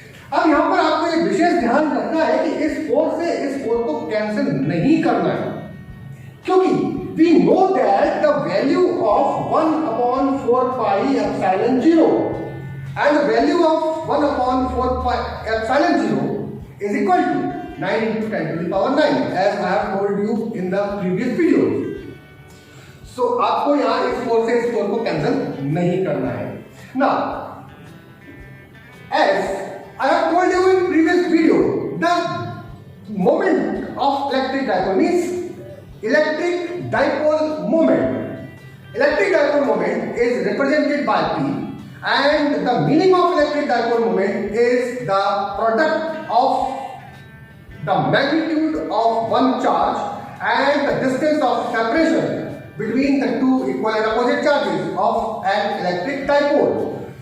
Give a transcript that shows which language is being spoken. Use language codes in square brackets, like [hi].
[hi] अब यहाँ पर आपको एक विशेष ध्यान रखना है कि इस 4 से इस 4 को कैंसिल नहीं करना है, क्योंकि [en] we know that the value of 1 upon 4 pi epsilon 0 and the value of 1 upon 4 pi epsilon 0 is equal to 9 into 10 to the power 9 as I have told you in the previous videos. [hi] So आपको यहाँ इस 4 से इस 4 को cancel नहीं करना है. [en] Now, as I have told you in previous video, the moment of electric dipole means electric dipole moment. Electric dipole moment is represented by P, and the meaning of electric dipole moment is the product of the magnitude of one charge and the distance of separation between the two equal and opposite charges of an electric dipole.